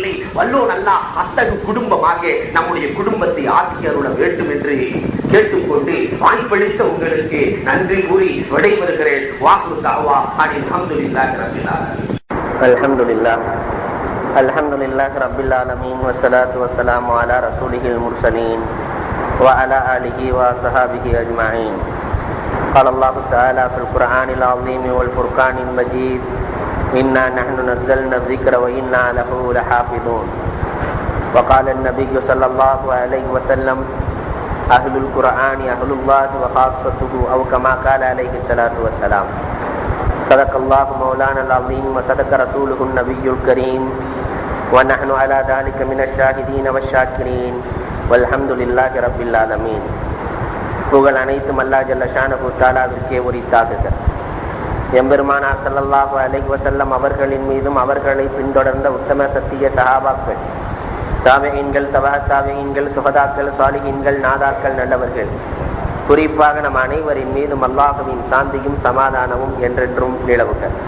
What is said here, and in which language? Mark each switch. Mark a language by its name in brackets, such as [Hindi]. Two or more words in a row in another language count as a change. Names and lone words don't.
[Tamil] வல்லோன் அல்லாஹ் அத்தகு குடும்பமாக நம்முடைய குடும்பத்தை ஆக்கி அருள வேண்டும் என்று கேட்டுக்கொண்டு வாய்ப்பளித்த உங்களுக்கு நன்றி கூறி விடைபெறுகிறேன். [Arabic] وآخر دعوانا الحمد لله رب العالمين. الحمد لله رب العالمين والصلاة والسلام على رسول المرسلين وعلى آله وصحبه أجمعين. قال الله تعالى في القرآن العظيم والفرقان المجيد إنا نحن نزلنا الذكر وإنا له لحافظون. وقال النبي صلى الله عليه وسلم أهل القرآن أهل الله وخاصته أو كما قال عليه الصلاة والسلام. صدق الله مولانا العظيم وصدق رسوله النبي الكريم ونحن على ذلك من الشاهدين والشاكرين والحمد لله رب العالمين. [Tamil] புகழ் அனைத்தும் அல்லாஹ் [Arabic] جل شأنه [Tamil] தஆலாவிற்கே உரித்தாகுக. எம்பெருமானார் [Arabic] صلى الله عليه وسلم [Tamil] அவர்களின் மீதும் அவர்களை பின்தொடர்ந்த உத்தம சத்திய சஹாபாக்கள், தாபிஈன்கள், தபஅத் தாபிஈன்கள், சுஹதாக்கள், சாலிஹீன்கள், நாதாக்கள், நல்லவர்கள், குறிப்பாக நம் அனைவரின் மீதும் அல்லாஹ்வின் சாந்தியும் சமாதானமும் என்றென்றும் நிலவுக.